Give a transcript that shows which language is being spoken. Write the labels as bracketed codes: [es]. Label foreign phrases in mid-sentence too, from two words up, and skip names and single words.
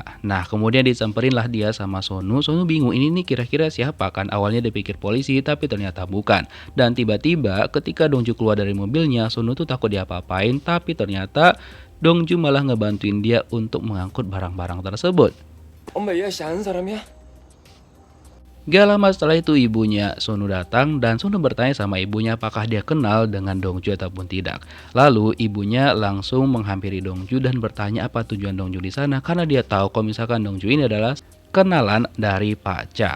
[id] Nah kemudian disamperinlah dia sama Sonu. Sonu bingung ini nih kira-kira siapa, kan awalnya dia pikir polisi tapi ternyata bukan. Dan tiba-tiba ketika Dong-jung keluar dari mobilnya, Sonu tuh takut diapa-apain, tapi ternyata Dong-jung malah ngebantuin dia untuk mengangkut barang-barang tersebut. [ko] 엄마 얘가 아는 사람이야? [id] Gak lama setelah itu ibunya Sonu datang dan Sonu bertanya sama ibunya apakah dia kenal dengan Dong-jung ataupun tidak. Lalu ibunya langsung menghampiri Dong-jung dan bertanya apa tujuan Dong-jung di sana, karena dia tahu kalau misalkan Dong-jung ini adalah kenalan dari Pak Cha.